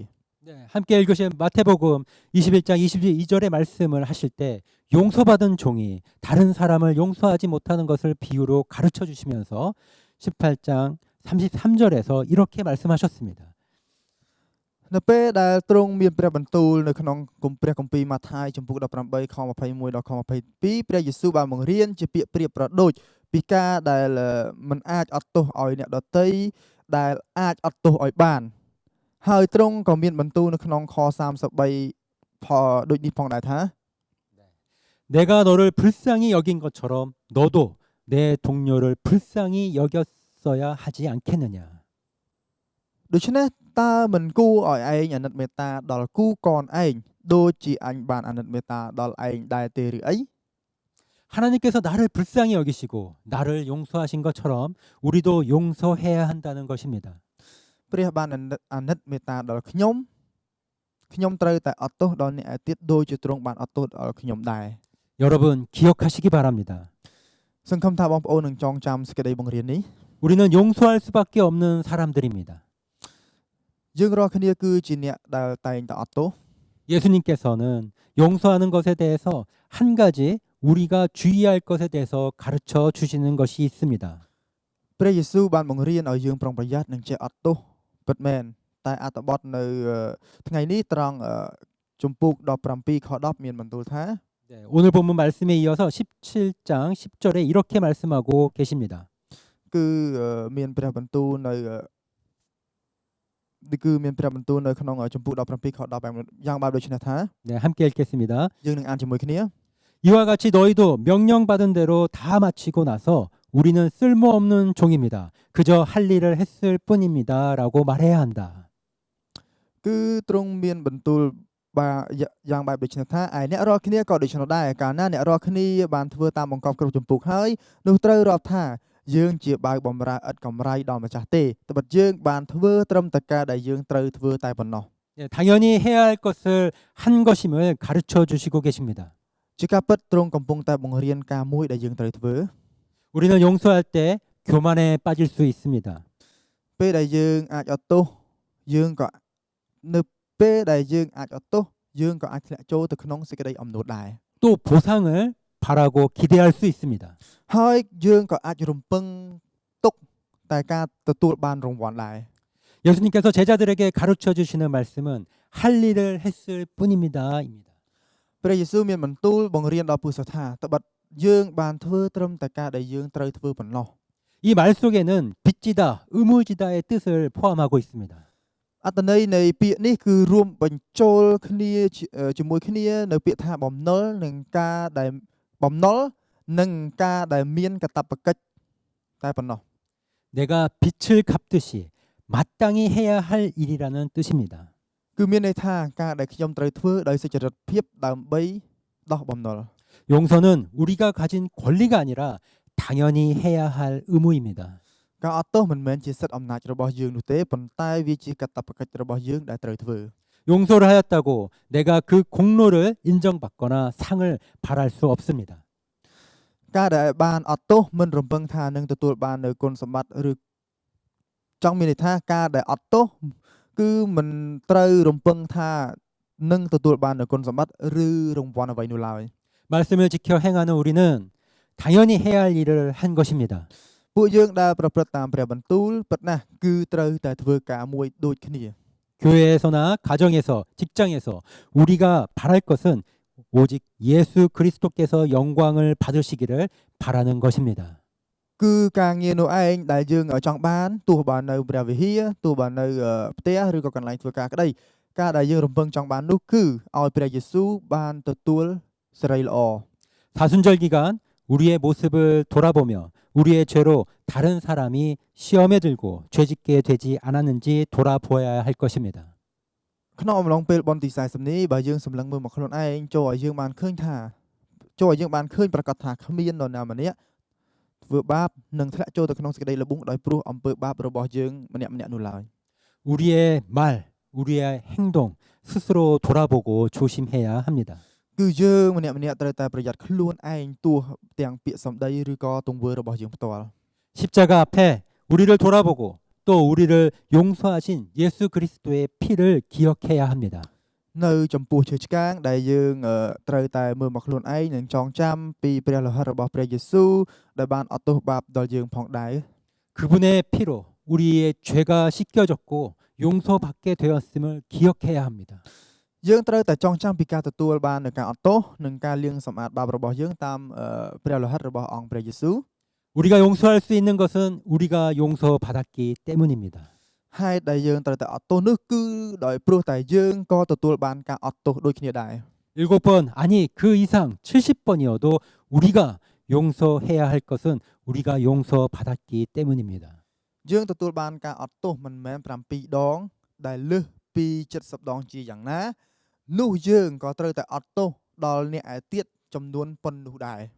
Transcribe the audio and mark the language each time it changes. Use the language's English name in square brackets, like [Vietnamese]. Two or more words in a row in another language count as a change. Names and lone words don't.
[Korean] 네, 함께 읽으신 마태복음 21장 22절의 말씀을 하실 때 용서받은 종이 다른 사람을 용서하지 못하는 것을 비유로 가르쳐 주시면서 18장 33절에서 이렇게 말씀하셨습니다. [Khmer] នៅពេលដែលទ្រង់មានព្រះបន្ទូលនៅក្នុងព្រះគម្ពីរម៉ាថាយជំពូក18ខ21ដល់ខ22ព្រះយេស៊ូវបានបង្រៀនជាពាក្យប្រៀបប្រដូចពីការដែលមិនអាចអត់ទោសឲ្យអ្នកដទៃដែលអាចអត់ទោសឲ្យបានហើយទ្រង់ក៏មានបន្ទូលនៅក្នុងខ33ដូចនេះផងដែរថា [Korean] 내가 너를 불쌍히 여긴 것처럼 너도 내 동료를 불쌍히 여겼어야 하지 않겠느냐. [Khmer] ដូច្នេះតើមិនគួរឲ្យឯងអាណិតមេត្តាដល់គូកនឯងដូចជាអញបានអាណិតមេត្តាដល់ឯងដែរទេឬអី [Korean] 하나님께서 나를 불쌍히 여기시고 나를 용서하신 것처럼 우리도 용서해야 한다는 것입니다. [Khmer] ព្រះបានអាណិតមេត្តាដល់ខ្ញុំត្រូវតែអត់ទោសដល់អ្នកឯទៀតដូចជាទ្រង់បានអត់ទោសដល់ខ្ញុំដែរ [Korean] 여러분 기억하시기 바랍니다. [Khmer] សង្ឃឹមថាបងប្អូននឹងចងចាំសេចក្តីបង្រៀននេះ [Korean] 우리는 용서할 수밖에 없는 사람들입니다. [Khmer] យើងរាល់គ្នាគឺជាអ្នកដែលតែងតែអត់ទោស [Korean] 예수님께서는 용서하는 것에 대해서 한 가지 우리가 주의할 것에 대해서 가르쳐 주시는 것이 있습니다. [Khmer] ព្រះយេស៊ូវបានបង្រៀនឲ្យយើងប្រុងប្រយ័ត្ននិងចេះអត់ទោសពិតមែនតែអត្ថបទនៅថ្ងៃនេះត្រង់ជំពូក17ខ10មានបន្ទូលថា [Korean] 네, 오늘 본문 말씀에 이어서 17장 10절에 이렇게 말씀하고 계십니다. [Khmer] គឺមានព្រះបន្ទូលនៅមានព្រះបន្ទូលនៅក្នុងជំពូក17ខ10យ៉ាងបែបដូចនេះថា [Korean] 네, 함께 읽겠습니다. [Khmer] យើងនឹងអានជាមួយគ្នា [Korean] 이와 같이 너희도 명령받은 대로 다 마치고 나서 우리는 쓸모없는 종입니다. 그저 할 일을 했을 뿐입니다라고 말해야 한다. [Khmer] គឺទ្រង់មានបន្ទូលយ៉ាងបែបដូចនេះថាឯអ្នករាល់គ្នាក៏ដូចនោះដែរកាលណាអ្នករាល់គ្នាបានធ្វើតាមបង្គាប់គ្រប់ជំពូកហើយនោះត្រូវរាប់ថាយើងជាបាវបំរើឥតកម្រៃដល់ម្ចាស់ទេត្បិតយើងបានធ្វើត្រឹមតែការដែលយើងត្រូវធ្វើតែប៉ុណ្ណោះ [Korean] 네, 당연히 해야 할 것을 한 것임을 가르쳐 주시고 계십니다. [Khmer] ជាការពិតទ្រង់កំពុងតែបង្រៀនការមួយដែលយើងត្រូវធ្វើ [Korean] 우리는 용서할 때 교만에 빠질 수 있습니다. [Khmer] ពេលដែលយើងអាចអត់ទោសយើងក៏នៅពេលដែលយើងអាចអត់ទោសយើងក៏អាចធ្លាក់ចូលទៅក្នុងសេចក្តីអំនួតដែរ [Korean] 또 보상을 바라고 기대할 수 있습니다. [Khmer] ហើយយើងក៏អាចរំពឹងទុកតែការទទួលបានរង្វាន់ដែរ [Korean] 예수님께서 제자들에게 가르쳐 주시는 말씀은 할 일을 했을 뿐입니다입니다. [Khmer] ព្រះយេស៊ូវមានបន្ទូលបង្រៀនដល់ពុទ្ធសាសនាថាត្បិតយើងបានធ្វើត្រឹមតែការដែលយើងត្រូវធ្វើប៉ុណ្ណោះ [Korean] 이 말 속에는 빚지다, 의무지다의 뜻을 포함하고 있습니다. [Khmer] អត្ថន័យនៃពាក្យនេះគឺរួមបញ្ចូលគ្នាជាមួយគ្នានៅពាក្យថាបំណុលនិងការដែលបំណុលនិងការដែលមានកាតព្វកិច្ចតែប៉ុណ្ណោះ [Korean] 내가 빚을 갚듯이 마땅히 해야 할 일이라는 뜻입니다. [Khmer] គឺមានន័យថាការដែលខ្ញុំត្រូវធ្វើដោយសុចរិតភាពដើម្បីដោះបំណុល [Korean] 용서는 우리가 가진 권리가 아니라 당연히 해야 할 의무입니다. [Khmer] ការអត់ទោសមិនមែនជាសិទ្ធិអំណាចរបស់យើងនោះទេប៉ុន្តែវាជាកាតព្វកិច្ចរបស់យើងដែលត្រូវធ្វើ [Korean] 용서를 하였다고 내가 그 공로를 인정받거나 상을 바랄 수 없습니다. [Khmer] ការដែលបានអត់ទោសមិនរំពឹងថានឹងទទួលបាននៅគុណសម្បត្តិឬចង់មានន័យថាការដែលអត់ទោសគឺមិនត្រូវរំពឹងថានឹងទទួលបាននៅគុណសម្បត្តិឬរង្វាន់អ្វីនោះឡើយ [Korean] 말씀을 지켜 행하는 우리는 당연히 해야 할 일을 한 것입니다. [Khmer] ពួកយើងដែលប្រព្រឹត្តតាមព្រះបន្ទូលពិតណាស់គឺត្រូវតែធ្វើការមួយដូចគ្នា [Korean] 교회에서나 가정에서 직장에서 우리가 바랄 것은 오직 예수 그리스도께서 영광을 받으시기를 바라는 것입니다. [Khmer] គឺការងារនោះឯងដែលយើងចង់បានទោះបាននៅព្រះវិហារទោះបាននៅផ្ទះឬក៏កន្លែងធ្វើការក្តីការដែលយើងរំពឹងចង់បាននោះគឺឲ្យព្រះយេស៊ូវបានទទួលសេរីល្អ [Korean] 사순절 기간 우리의 모습을 돌아보며 우리의 죄로 다른 사람이 시험에 들고 죄짓게 되지 않았는지 돌아보아야 할 것입니다. [Khmer] ក្នុងអំឡុងពេលបុណ្យទី40នេះបើយើងសម្លឹងមើលមកខ្លួនឯងចូលឲ្យយើងបានឃើញប្រកាសថាគ្មាននរណាម្នាក់ធ្វើបាបនិងធ្លាក់ចូលទៅក្នុងសេចក្តីល្បួងដោយព្រោះអំពើបាបរបស់យើងម្នាក់ៗនោះឡើយ [Korean] 우리의 말, 우리의 행동 스스로 돌아보고 조심해야 합니다. [Khmer] គឺយើងម្នាក់ៗត្រូវតែប្រយ័ត្នខ្លួនឯងទោះទាំងពាក្យសម្ដីឬក៏ទង្វើរបស់យើងផ្ទាល់ [Korean] 십자가 앞에 우리를 돌아보고 또 우리를 용서하신 예수 그리스도의 피를 기억해야 합니다. [Khmer] នៅចំពោះឈើឆ្កាងដែលយើងត្រូវតែមើលមកខ្លួនឯងនិងចងចាំពីព្រះលោហិតរបស់ព្រះយេស៊ូវដែលបានអត់ទោសបាបដល់យើងផងដែរ [Korean] 그분의 피로 우리의 죄가 씻겨졌고 용서받게 되었음을 기억해야 합니다. [Khmer] យើងត្រូវតែចងចាំពីការទទួលបាននៃការអត់ទោសនិងការលាងសម្អាតបាបរបស់យើងតាមព្រះលោហិតរបស់អង្គព្រះយេស៊ូវ [Korean] 우리가 용서할 수 있는 것은 우리가 용서받았기 때문입니다. [Khmer] ហេតុដែលយើងត្រូវតែអត់ទោសនោះគឺដោយព្រោះតែយើងក៏ទទួលបានការអត់ទោសដូចគ្នាដែរ [Korean] 7번 아니 그 이상 70번이어도 우리가 용서해야 할 것은 우리가 용서받았기 때문입니다. [Khmer] យើងទទួលបានការអត់ទោសមិនមែន7ដងដែលលើសពី70ដងជាយ៉ាងណានោះយើងក៏ត្រូវតែអត់ទោសដល់អ្នកឯទៀតចំនួនប៉ុណ្ណោះដែរ